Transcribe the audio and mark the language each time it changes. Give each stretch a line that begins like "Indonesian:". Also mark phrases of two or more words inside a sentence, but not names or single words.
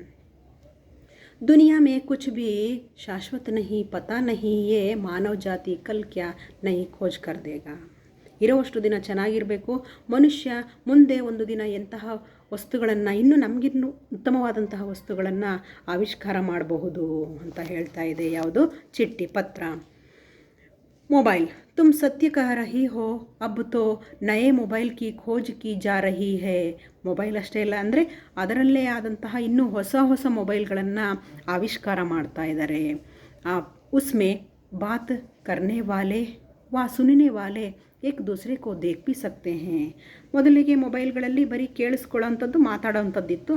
Hindi: दुनिया में कुछ भी शाश्वत नहीं, पता नहीं ये मानव जाति कल क्या नहीं खोज कर देगा.
Kannada: ಇರೋವಷ್ಟು ದಿನ ಚೆನ್ನಾಗಿರಬೇಕು, ಮನುಷ್ಯ ಮುಂದೆ ಒಂದು ದಿನ ಎಂತಹ ವಸ್ತುಗಳನ್ನು, ಇನ್ನೂ ನಮಗಿನ್ನೂ ಉತ್ತಮವಾದಂತಹ ವಸ್ತುಗಳನ್ನು ಆವಿಷ್ಕಾರ ಮಾಡಬಹುದು ಅಂತ ಹೇಳ್ತಾ ಇದೆ ಯಾವುದು ಚಿಟ್ಟಿ ಪತ್ರ.
Hindi: मोबाइल तुम सत्य कह रही हो, अब तो नए मोबाइल की खोज की जा रही है.
Kannada: ಮೊಬೈಲ್ ಅಷ್ಟೇ ಇಲ್ಲ ಅಂದರೆ ಅದರಲ್ಲೇ ಆದಂತಹ ಇನ್ನೂ ಹೊಸ ಹೊಸ ಮೊಬೈಲ್ಗಳನ್ನು ಆವಿಷ್ಕಾರ ಮಾಡ್ತಾ ಇದ್ದಾರೆ.
Hindi: उसमें बात करने वाले व सुनने वाले एक दूसरे को देख भी सकते हैं.
Kannada: ಮೊದಲಿಗೆ ಮೊಬೈಲ್ಗಳಲ್ಲಿ ಬರೀ ಕೇಳಿಸ್ಕೊಳ್ಳೋವಂಥದ್ದು, ಮಾತಾಡೋವಂಥದ್ದಿತ್ತು.